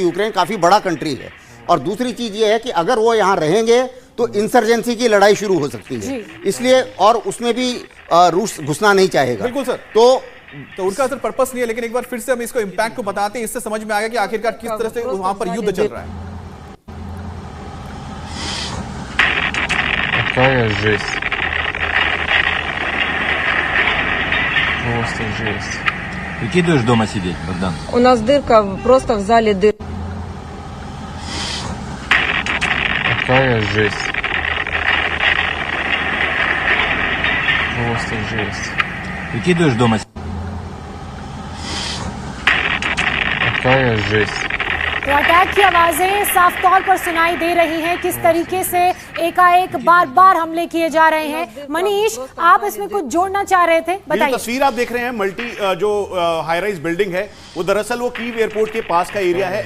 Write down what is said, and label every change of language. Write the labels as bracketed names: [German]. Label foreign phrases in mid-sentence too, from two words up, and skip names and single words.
[Hindi] यूक्रेन काफ़ी बड़ा कंट्री है। और दूसरी चीज़ ये है कि अगर वो यहाँ रहेंगे तो इंसर्जेंसी की लड़ाई शुरू हो सकती है, इसलिए और उसमें भी रूस घुसना नहीं चाहेगा। बिल्कुल सर। तो उनका असर पर्पस नहीं है, लेकिन एक बार फिर से हम इसको इम्पैक्ट को बताते हैं, इससे समझ में आ गया कि आखिरकार किस तरह से वहां पर युद्ध चल रहा है। [Russian] Какая жесть. Просто жесть. Прикидываешь дома сидеть, Богдан? У нас дырка просто в зале дырка. Какая жесть. Просто жесть. Прикидываешь дома сидеть? Какая жесть. [Hindi] तो अटैक की आवाजें साफ तौर पर सुनाई दे रही हैं, किस तरीके से एकाएक बार बार हमले किए जा रहे हैं। मनीष, आप इसमें कुछ जोड़ना चाह रहे थे, बताइए। तस्वीर आप देख रहे हैं, मल्टी जो [English] high rise building [Hindi] है वो दरअसल वो कीव एयरपोर्ट के पास का एरिया है।